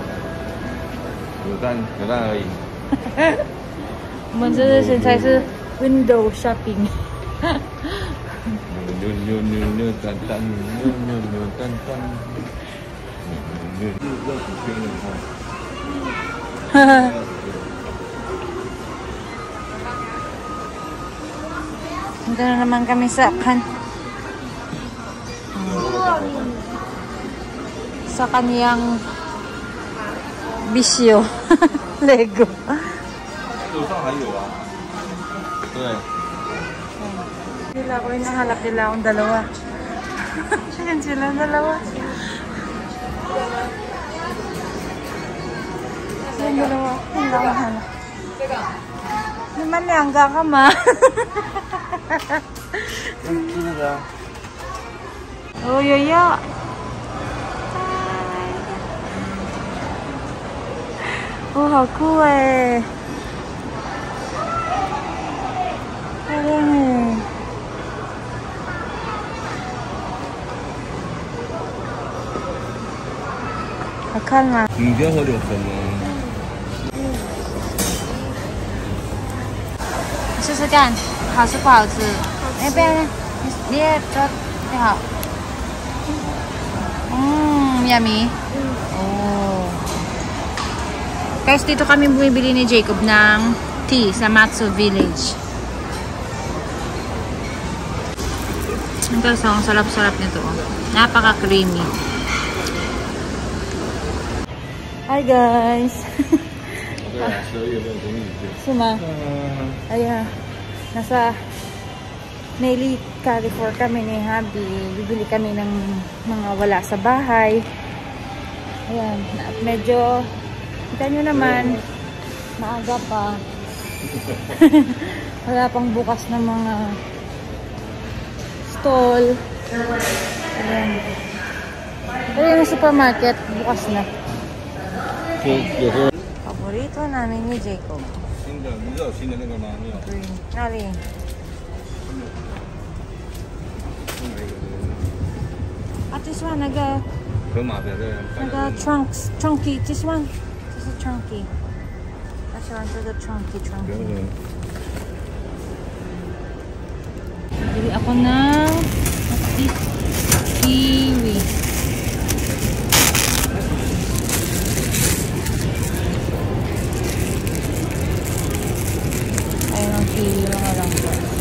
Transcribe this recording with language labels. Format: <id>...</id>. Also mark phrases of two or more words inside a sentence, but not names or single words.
<zh>有蛋而已。我们这现在是</zh> <en>window shopping。</en> <zh>牛蛋蛋，牛蛋蛋，热几天了哈。</zh> <tl>Dito na naman kami sa kaniyang bisyo. Lego.</tl> <zh>楼上还有啊。对。</zh> <tl>Nila ko hinahanap nila akong dalawa. Yan sila dalawa. Yung dalawa. Yung lang hanap. Naman niyangga ka ma. Oh, yoyo.</tl> <en>Oh, how cool eh.</en> <tl>Ayan eh.</tl> <zh>好看吗？你要喝点什么？试试看，好吃不好吃？哎，不要呢，你也做最好。Yummy. Oh.</zh> <tl>Guys, dito kami bumibili ni Jacob ng tea sa Matsu Village. Guys, ang sarap-sarap nito. Napaka-creamy. Hi guys.</tl> <zh>对啊，12月份等你去。是吗？哎呀 ，</zh> <tl>nasa Nelly Carrefour kami ni Habi. Bibili kami ng mga wala sa bahay. Ayan, medyo kita nyo naman maaga pa. Wala pang bukas ng mga stall. Ayan. Pero yung supermarket bukas na. Paborito namin ni Jacob.</tl> <zh>新的，你知道有新的那个吗？没有。 Green. 哪里？啊 ，</zh> <en>this one</en> <zh>那个河马的那个</zh> <en>chunky. This one. This is chunky.</en> <zh>我喜欢这个 chunky.</zh> <tl>Bili ako ng kiwi. Kiwi mga langga.</tl>